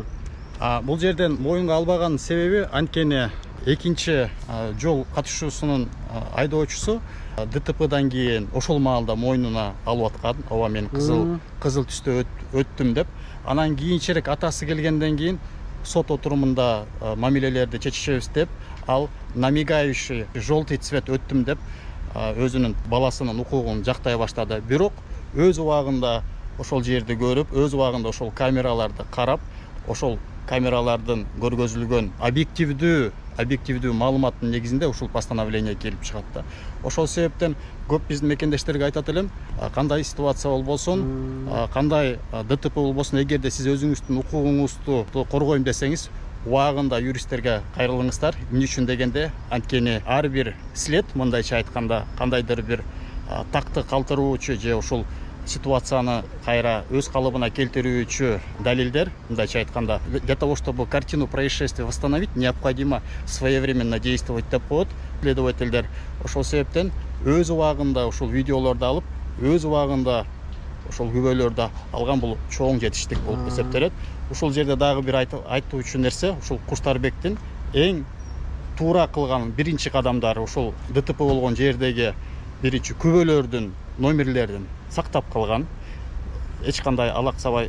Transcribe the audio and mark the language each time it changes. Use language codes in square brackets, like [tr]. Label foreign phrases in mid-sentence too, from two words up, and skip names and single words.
[ky] Бул жерден моюнга албаган себеби анткени экинчи жол катышуусунун айдоочусу ДТПдан кийин ошол маалда мойнуна алып аткан. Ооба, мен кызыл түстө өттүм деп. Анан кийинчерээк атасы келгенден кийин сот отурумунда мамилелерди чечишебиз деп, ал [ru] на мигающий желтый цвет [ky] өттүм деп өзүнүн баласынын укугун жактай баштады. Бирок өз убагында ошол жерди көрүп, өз убагында ошол камераларды карап, ошол камералардын көргөзүлгөн объективдүү маалыматтын негизинде ушул постановление келип чыгат да. Ошол себептен көп биздин мекендештерге айтат элем, кандай ситуация болбосун, кандай ДТП болбосун, эгерде сиз өзүңүздүн укугуңузду коргойм десеңиз, убагында юристтерге кайрылыңыздар. Эмне үчүн дегенде, анткени ар бир след, мындайча айтканда, кандайдыр бир такты калтыруучу же ушул ситуацияны кайра өз калыбына келтирүүчү далилдер, мындайча айтканда, [ru] для того, чтобы картину происшествия восстановить, необходимо своевременно действовать [ky] деп коет следовательдер. Ошол себептен өз убагында ушул видеолорду алып, өз убагында ошол күбөлөрдү алган бул чоң жетиштик болуп эсептелет. Ушул жерде дагы бир айтуучу нерсе, ушул Куштарбектин эң туура кылган биринчи кадамдары ушул ДТП болгон жердеги биринчи күбөлөрдүн номерлерин сактап калган, эч кандай алаксабай.